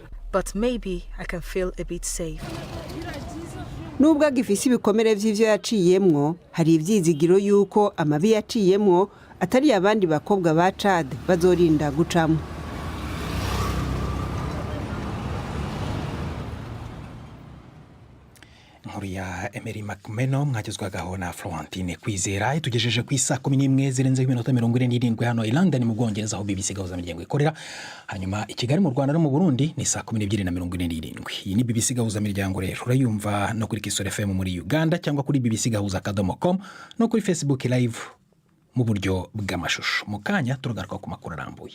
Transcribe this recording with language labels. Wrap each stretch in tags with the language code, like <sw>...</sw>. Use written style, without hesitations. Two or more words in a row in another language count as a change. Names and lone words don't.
<rn>Nubwo agifise ibikomere vy'ivyo yaciyemwo, hari ivyizigiro yuko amabi yaciyemwo atari abandi bakobwa ba Chad bazorinda gucamwo.</rn> <rw>Nkuru ya Emery Macmeno mwagezwagaho na Florentine Kwizera. Itugejeje ku isa 11 zirenze iminota 47 hano i London mu Bwongereza aho BBC gahuza miryango ikorera. Hanyuma i Kigali mu Rwanda no mu Burundi ni saa 12:47. Iyi ni BBC gahuza miryango rero urayumva no kuri Kisoro FM muri Uganda cyangwa kuri bbcgahuza.com no kuri Facebook live mu buryo bw'amashusho. Mu kanya turagaruka ku makuru arambuye.</rw>